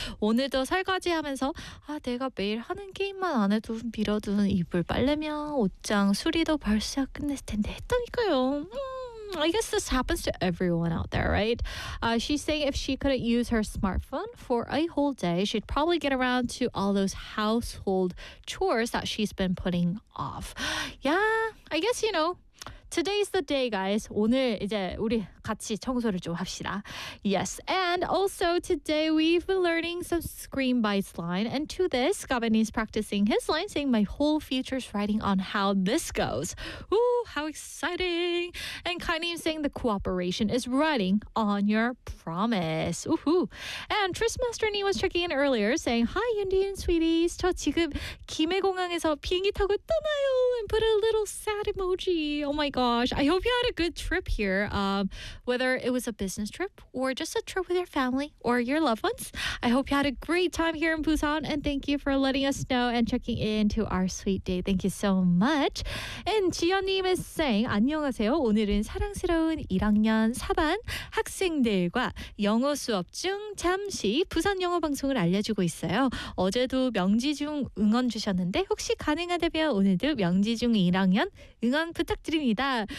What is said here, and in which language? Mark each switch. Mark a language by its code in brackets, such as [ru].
[ko] 오늘도 설거지하면서 내가 매일 하는 게임만 안 해도 미뤄두는 이불 빨래며 옷장 수리도 벌써 끝냈을 텐데 했다니까요. [en] I guess this happens to everyone out there, right? She's saying if she couldn't use her smartphone for a whole day, she'd probably get around to all those household chores that she's been putting off. Yeah, I guess, you know, today's the day, guys. [ko] 오늘 이제 우리 같이 청소를 좀 합시다. [en] Yes, and also today we've been learning some scream bites line. And to this, Gavin is practicing his line, saying my whole future's riding on how this goes. Ooh, how exciting! And Kaini is saying the cooperation is riding on your promise. Ooh-hoo. And Trismaster Nee was checking in earlier, saying, hi, Yundi and sweeties. [ko] 저 지금 김해공항에서 비행기 타고 떠나요. [en] And put a little sad emoji. Oh my gosh. I hope you had a good trip here. Whether it was a business trip or just a trip with your family or your loved ones. I hope you had a great time here in Busan and thank you for letting us know and checking in to our sweet day. Thank you so much. And 지연님 is saying, [ko] 안녕하세요. 오늘은 사랑스러운 1학년 4반 학생들과 영어 수업 중 잠시 부산 영어 방송을 알려주고 있어요. 어제도 명지중 응원 주셨는데 혹시 가능하다면 오늘도 명지중 1학년 응원 부탁드립니다.